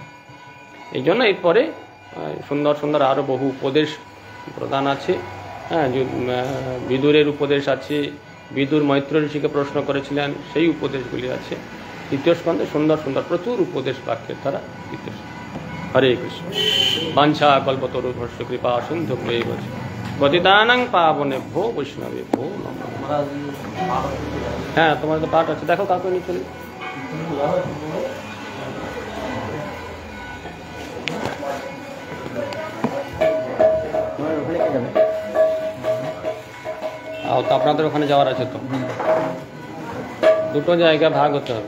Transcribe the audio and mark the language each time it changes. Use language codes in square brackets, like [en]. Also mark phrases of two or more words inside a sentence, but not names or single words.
[bn] এই জন্য এরপরে সুন্দর সুন্দর আরো বহু উপদেশ প্রদান আছে। বিদুরের উপদেশ আছে, বিদুর মৈত্র ঋষিকে প্রশ্ন করেছিলেন, সেই উপদেশগুলি আছে তৃতীয় স্কন্ধে। সুন্দর সুন্দর প্রচুর উপদেশ বাক্যের দ্বারা তৃতীয়। [sa] হরে কৃষ্ণ। বাঞ্ছা কল্পতরুভ্যশ্চ কৃপা সিন্ধু প্রয়োগ পতিতানাং পাবনেভ্যো বৈষ্ণবেভ্যো নমঃ। [bn] হ্যাঁ, তোমার তো পাঠ আছে, দেখো কাউকে নিয়ে চলে। তো আপনাদের ওখানে যাওয়ার আছে তো, দুটো জায়গা ভাগ হতে হবে।